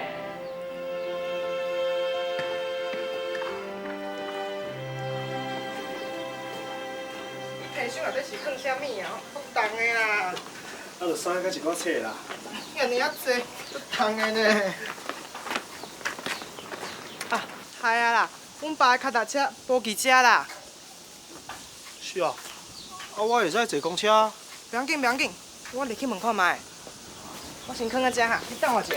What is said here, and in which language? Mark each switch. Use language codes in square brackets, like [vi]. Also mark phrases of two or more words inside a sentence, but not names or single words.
[nan] 皮箱内底是放啥物啊？放重的啦。啊，就衫甲一寡册啦。遐尔啊济，都重的呢。啊，系啊啦，阮爸的脚踏车无伫遮啦。是啊，啊我会使坐公车。不要紧，不要紧，我入去问看卖。我先放在遮哈，你等我一下。